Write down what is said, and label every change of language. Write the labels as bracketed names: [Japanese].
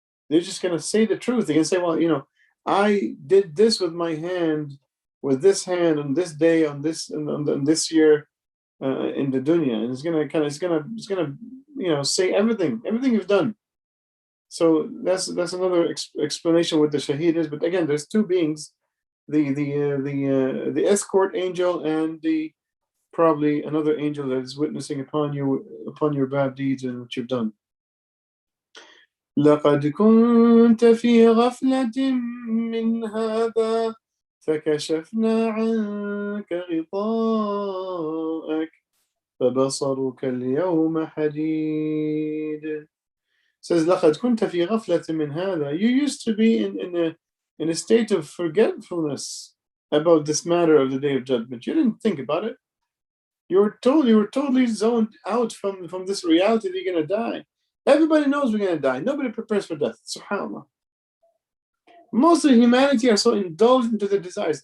[English] They're just going to say the truth. They can say, well, I did this with my hand, with this hand, on this day, on this year, in the dunya, and it's gonna say everything you've done. So that's another explanation what the shaheed is. But again, there's two beings: the escort angel and the probably another angel that is witnessing upon your bad deeds and what you've done. [Arabic] لقد كنت في غفلة من هذا فكشفنا عنك غطاءك فبصرك اليوم حديد. [English] Says [Arabic] لقد كنت في غفلة من هذا. [English] You used to be in a state of forgetfulness about this matter of the day of judgment. You didn't think about it. You were totally zoned out from this reality that you're going to die. Everybody knows we're going to die. Nobody prepares for death. SubhanAllah. Most of humanity are so indulged into their desires.